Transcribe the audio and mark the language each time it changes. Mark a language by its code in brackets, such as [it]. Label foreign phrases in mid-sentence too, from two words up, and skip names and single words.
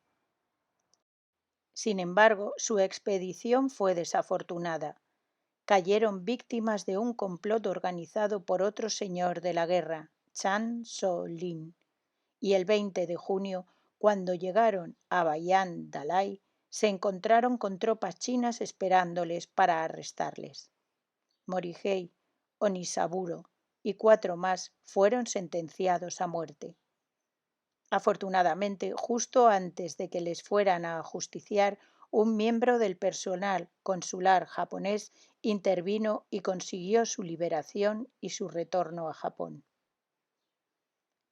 [es] Sin embargo, su expedición fue desafortunada. Cayeron víctimas de un complot organizado por otro señor de la guerra, Chan So-lin, y el 20 de junio, cuando llegaron a Bayan Dalai, se encontraron con tropas chinas esperándoles para arrestarles. Morihei, Onisaburo y 4 más fueron sentenciados a muerte. Afortunadamente, justo antes de que les fueran a ajusticiar, un miembro del personal consular japonés intervino y consiguió su liberación y su retorno a Japón.